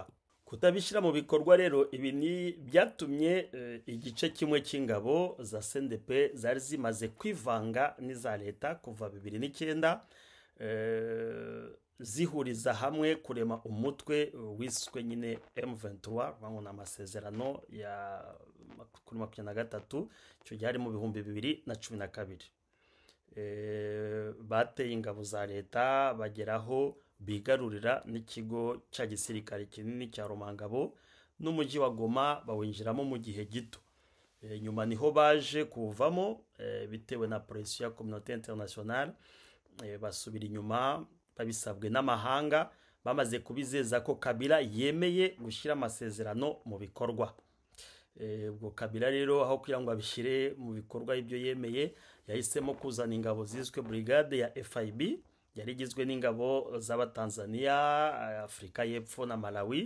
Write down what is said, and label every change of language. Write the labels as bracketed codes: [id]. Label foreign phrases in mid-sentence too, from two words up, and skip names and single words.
[rw] Kutabishira mu bikorwa rero ibi ni byatumye igice kimwe cy'ingabo za CNDP zari zimaze kwivanga n'iza leta kuva 2009, zihuriza hamwe kurema umutwe wiswe nyine M23, bangona amasezerano ya 2023, cyo cyari mu 2012. Bateye ingabo za leta bageraho bigarurira n'ikigo cya gisirikare kinini cya Rumangabo n'umujyi wa Goma, bawinjiramo mu gihe gito. Nyuma niho baje kuvamo bitewe na pression ya [fr] communauté internationale, [rw] basubira inyuma babisabwe n'amahanga, bamaze kubizeza ko Kabila yemeye gushyira amasezerano mu bikorwa. Ubwo Kabila rero aho kugira ngo abishyire mu bikorwa ibyo yemeye, yahisemo kuzana ingabo ziswe brigade ya FIB, yari igizwe n'ingabo z'Abatanzania, Afrika y'Epfo na Malawi.